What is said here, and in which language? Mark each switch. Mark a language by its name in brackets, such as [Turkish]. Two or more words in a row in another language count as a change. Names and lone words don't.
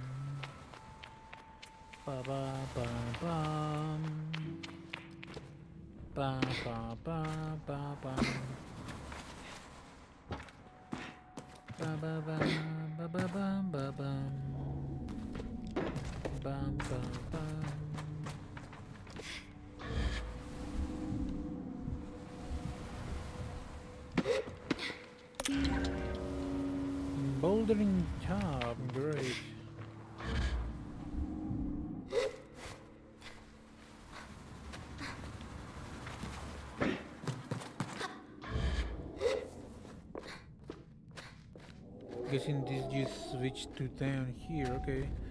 [English] Ba, ba, ba, bam. Ba, ba, ba, ba, bam. Ba, ba, ba, ba, ba, bam, ba, bam. Bam, bam, bam. Bouldering job, great. Guessing this just switched to down here, okay.